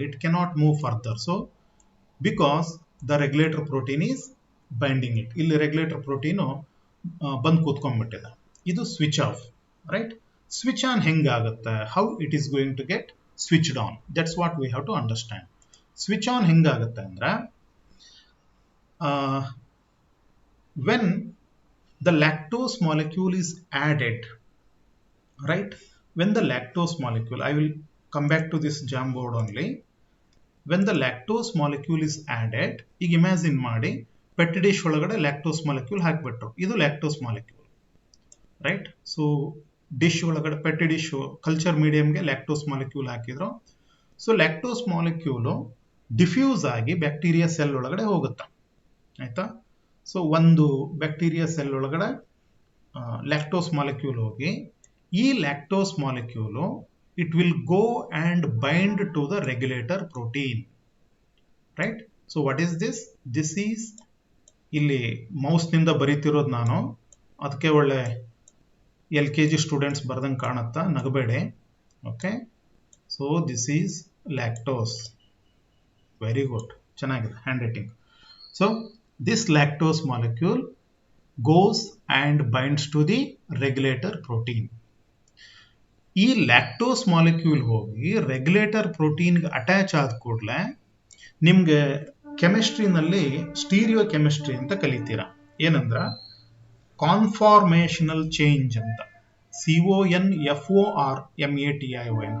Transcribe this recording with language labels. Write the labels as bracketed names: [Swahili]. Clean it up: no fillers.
[English] It cannot move further. So because the regulator protein is binding it. [Kannada] ಇಲ್ಲಿ regulator protein ಬಂದು ಕೂತ್ಕೊಂಡ್ಬಿಟ್ಟಿದೆ. ಇದು switch off, right? Switch on ಹೆಂಗಾಗುತ್ತೆ? [English] How it is going to get switched on? That's what we have to understand. [Kannada] Switch on ಹೆಂಗಾಗುತ್ತೆ ಅಂದ್ರೆ, [English] when the lactose molecule is added, right? When the lactose molecule, I will come back to this Jamboard only. When the lactose molecule is added, [Kannada] ಈಗ imagine ಮಾಡಿ ಪೆಟ್ಟಿ dish ಒಳಗಡೆ lactose molecule ಹಾಕಿಬಿಟ್ರು, ಇದು lactose molecule, right? So dish ಒಳಗಡೆ ಪೆಟ್ಟಿ dish culture ಮೀಡಿಯಂಗೆ lactose molecule ಹಾಕಿದ್ರು. So lactose molecule diffuse ಆಗಿ bacteria cell ಒಳಗಡೆ ಹೋಗುತ್ತೆ, ಆಯ್ತಾ? ಸೊ ಒಂದು ಬ್ಯಾಕ್ಟೀರಿಯಾ ಸೆಲ್ ಒಳಗಡೆ ಲ್ಯಾಕ್ಟೋಸ್ ಮಾಲಿಕ್ಯೂಲ್ ಹೋಗಿ ಈ lactose molecule [English] it will go and bind to the regulator protein, right? So what is this? This is [Kannada] ಇಲ್ಲಿ ಮೌಸ್ ನಿಂದ ಬರೀತಿರೋದು ನಾನು, ಅದಕ್ಕೆ ಒಳ್ಳೆ LKG ಸ್ಟೂಡೆಂಟ್ಸ್ ಬರ್ದಂಗೆ ಕಾಣುತ್ತಾ, ನಗಬೇಡಿ. [English] Okay, so this is lactose. Very good, [Kannada] ಚೆನ್ನಾಗಿದೆ [English] Handwriting. So this lactose molecule goes and binds to the regulator protein. [Kannada] ಈ lactose molecule ಹೋಗಿ regulator ಪ್ರೋಟೀನ್ಗೆ attach ಆದ ಕೂಡಲೇ ನಿಮಗೆ ಕೆಮಿಸ್ಟ್ರಿನಲ್ಲಿ ಸ್ಟೀರಿಯೋ ಕೆಮಿಸ್ಟ್ರಿ ಅಂತ ಕಲಿತೀರಾ. ಏನಂದ್ರ ಕಾನ್ಫಾರ್ಮೇಷನಲ್ ಚೇಂಜ್ ಅಂತ, CONFORMATION.